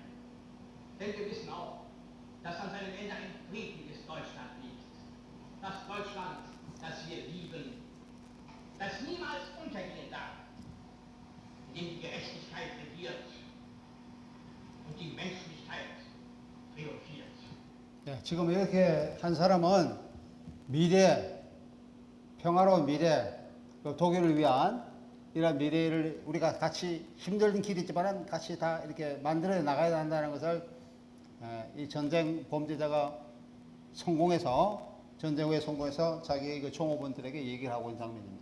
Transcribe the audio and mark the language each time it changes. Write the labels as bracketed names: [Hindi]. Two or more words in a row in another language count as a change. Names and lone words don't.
[German] Denn wir wissen auch, dass an seinem Ende ein friedliches Deutschland liegt. Das Deutschland, das wir lieben, das niemals untergehen darf, in dem die Gerechtigkeit regiert und die Menschlichkeit triumphiert. [Korean] 예, 지금 이렇게 한 사람은 미래, 평화로운 미래, 그 독일을 위한 이런 미래를 우리가 같이 힘든 길이지만 같이 다 이렇게 만들어 나가야 한다는 것을 이 전쟁 범죄자가 전쟁 후에 성공해서 자기의 그 종업원들에게 얘기를 하고 있는 장면입니다.